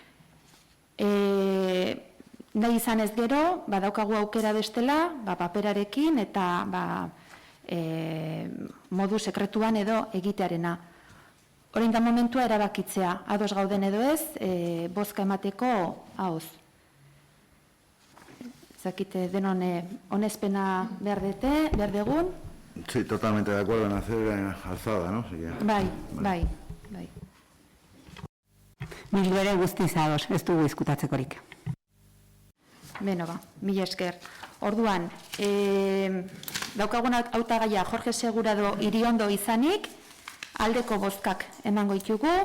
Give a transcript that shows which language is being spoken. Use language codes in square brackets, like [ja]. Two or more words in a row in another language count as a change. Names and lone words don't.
[eu] Nahi izan ez gero, badaukagu aukera bestela, paperarekin eta modu sekretuan edo egitearena. Orain da momentua erabakitzea, ados gauden edo ez, bozka emateko hauz. Zakite denon onespena behar dugun? [es] Sí, totalmente de acuerdo en hacer alzada, ¿no? Sí que... [eu] Bai. Bildu ere guztiz ados, ez dugu izkutatzekorik. Beno ba, mila esker. Orduan, daukagun hautagaia Jorge Segurado Iriondo izanik, aldeko bozkak emango ditugu.